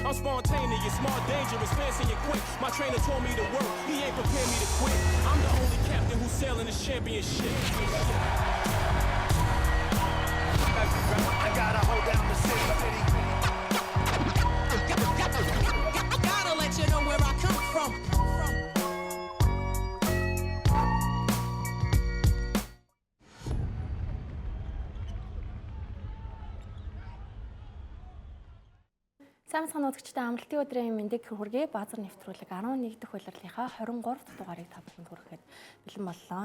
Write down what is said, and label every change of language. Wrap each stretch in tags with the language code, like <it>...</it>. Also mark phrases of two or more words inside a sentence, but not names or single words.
<en>I'm spontaneous, smart, dangerous, fancy and quick. My trainer told me to work, he ain't prepared me to quit. I'm the only captain who's sailing this championship. I gotta hold down the city. Gotta let you know where I come from.</en> <mn>Сайн санагдагчтай амралтын өдрийн мэндийг хүргэе. Баазар нэвтрүүлэг 11 дахь улирлынхаа 23 дахь дугаарыг та бүхэнд хүрэхэд бэлэн боллоо.</mn>